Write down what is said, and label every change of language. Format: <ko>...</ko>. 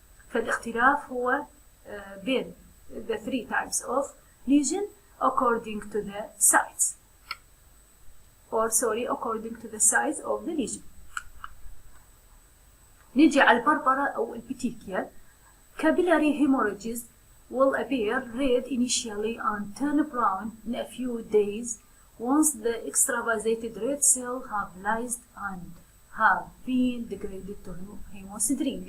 <ar>فالاختلاف هو بين</ar> <en>the 3 types of lesion according to the size according to the size of the lesion.</en> <ar>نيجي على البربرة أو البيتيكيا.</ar> <en>Capillary hemorrhages will appear red initially and turn brown in a few days once the extravasated red cells have lyzed and have been degraded to hemosiderin.</en>